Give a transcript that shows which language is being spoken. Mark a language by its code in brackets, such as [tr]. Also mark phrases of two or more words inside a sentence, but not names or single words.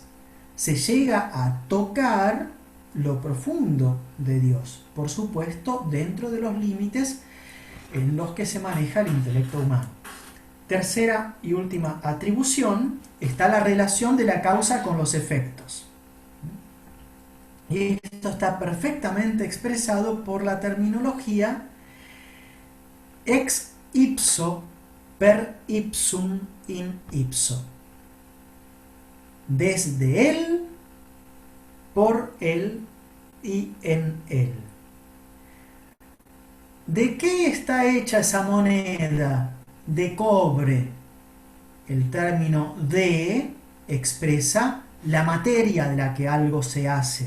[es] Se llega a tocar lo profundo de Dios, por supuesto, dentro de los límites en los que se maneja el intelecto humano. Tercera y última atribución está la relación de la causa con los efectos. Y esto está perfectamente expresado por la terminología [la] ex ipso per ipsum in ipso. [es] Desde él, por él y en él. ¿De qué está hecha esa moneda? De cobre. El término de expresa la materia de la que algo se hace.